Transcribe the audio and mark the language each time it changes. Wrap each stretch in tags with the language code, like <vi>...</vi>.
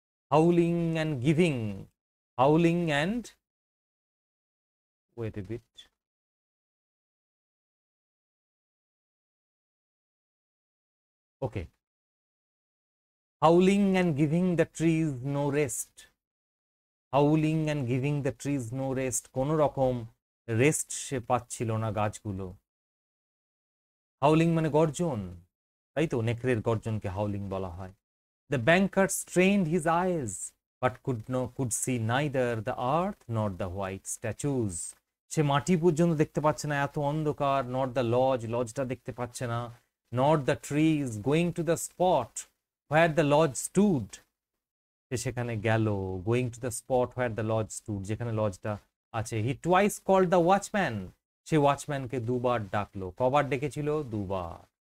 <en>howling and giving, howling and wait a bit, okay, howling and giving the trees no rest, howling and giving the trees no rest,</en> <bn>কোনো রকম rest সে পাচ্ছিল না গাছগুলো। হাউলিং মানে গর্জন, তাই তো, নেকড়ের গর্জনকে হাউলিং বলা হয়।</bn> <en>The banker strained his eyes but could see neither the earth nor the white statues,</en> <bn>সে মাটি পর্যন্ত দেখতে পাচ্ছে না, এত অন্ধকার।</bn> <en>not the lodge,</en> <bn>লজটা দেখতে পাচ্ছে না।</bn> <en>not the trees, going to the spot where the lodge stood,</en> <bn>সে সেখানে গেল।</bn> <en>going to the spot where the lodge stood,</en> <bn>যেখানে লজটা আছে।</bn> <en>he twice called the watchman,</en> <bn>সে ওয়াচম্যানকে দুবার ডাকলো। কবার ডেকেছিল? দুবার।</bn>